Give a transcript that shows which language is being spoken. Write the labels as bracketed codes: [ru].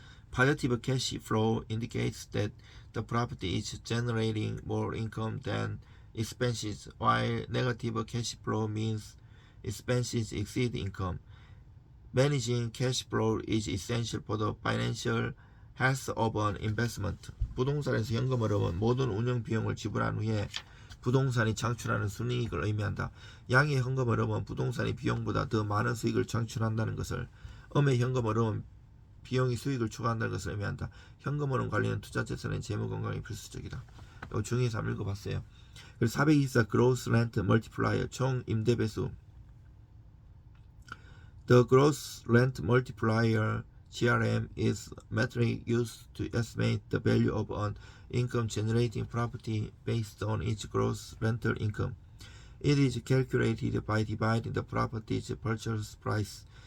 [en] Positive cash flow indicates that the property is generating more income than expenses, while negative cash flow means expenses exceed income. Managing cash flow is essential for the financial health of an investment. [ko] 부동산에서 현금 흐름은 모든 운영 비용을 지불한 후에 부동산이 창출하는 순이익을 의미한다. 양의 현금 흐름은 부동산이 비용보다 더 많은 수익을 창출한다는 것을, 음의 현금 흐름은 비용이 수익을 추가한다는 것을 의미한다. 현금 흐름 관리는 투자 재산의 재무 건강에 필수적이다. 이거 중에서 한번 읽어봤어요. 그리고 424. [en] Gross Rent Multiplier, [ko] 총 임대 배수. [en] The Gross Rent Multiplier GRM is a metric used to estimate the value of an income-generating property based on its gross rental income. It is calculated by dividing the property's purchase price